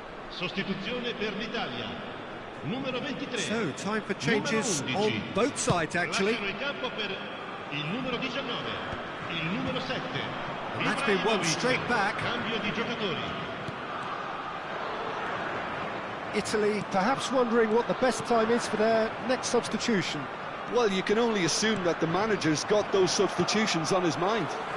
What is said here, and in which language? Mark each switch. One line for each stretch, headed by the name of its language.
Italian: Sostituzione per l'Italia. Numero 23.
English: So, time for changes on both sides, actually.
Italian: Lasciano il campo per il numero 19, il numero 7.
English: And that's been one straight back.
Italian: Cambio di giocatori.
English: Italy perhaps wondering what the best time is for their next substitution. Well, you can only assume that the manager's got those substitutions on his mind.